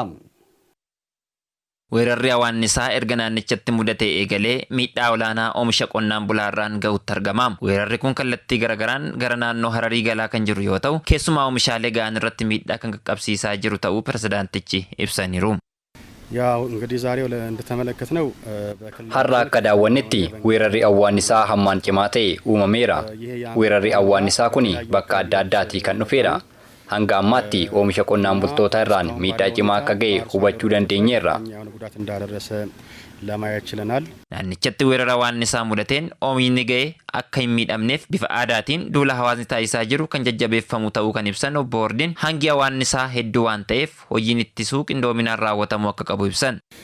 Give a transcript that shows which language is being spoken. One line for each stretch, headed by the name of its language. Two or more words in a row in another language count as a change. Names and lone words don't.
Oromo: Weerarri awwaannisaa erga naannichatti mudatee eegalee miidhaa olaanaa oomisha qonnaan bulaarraan gahuutti argama. Weerarri kun kallattii garagaraan gara naannoo Hararii galaa kan jiru yoo ta'u, keessumaa oomishaalee ga'an irratti miidhaa kan qaqqabsiisaa jiru ta'uu pirezidaantichi ibsaniiru.
Amharic: ያው እንግዲህ ዛሬው እንደተመለከትነው
Oromo: har'a akka daawwannetti weerarri awwaannisaa hammaan cimaa ta'e uumameera. Weerarri awwaannisaa kuni bakka adda addaatii kan dhufeedha. Hanga ammaatti oomisha qonnaan bultoota irraan miidhaa cimaa akka ga'e hubachuu dandeenyeerra. Naannichatti weerara awwaannisaa mudateen oomishni ga'e akka hin miidhamneef bifa aadaatiin duula hawaasni taasisaa jiru kan jajjabeeffamu ta'uu kan ibsan obbo Ordiin hangi awwaannisaa hedduu waan ta'eef hojiin ittisuu qindoominaan raawwatamuu akka qabu ibsan.